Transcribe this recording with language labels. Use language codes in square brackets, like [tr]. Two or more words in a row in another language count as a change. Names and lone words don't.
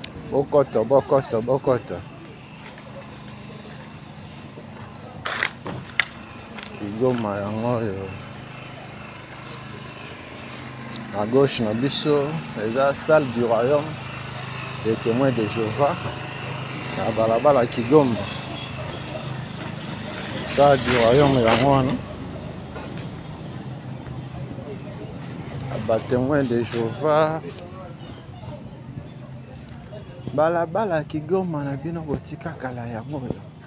[ln] Bokoto, bokoto, bokoto. Kigoma yango oyo. Na gauche na biso, eza [fr] salle du royaume des témoins de Jéhovah. [ln] Na balabala Kigoma. [fr] Salle du royaume yango wana. Ba témoin de Jéhovah. [ln] Balabala ya Kigoma na bino botika kala yango oyo.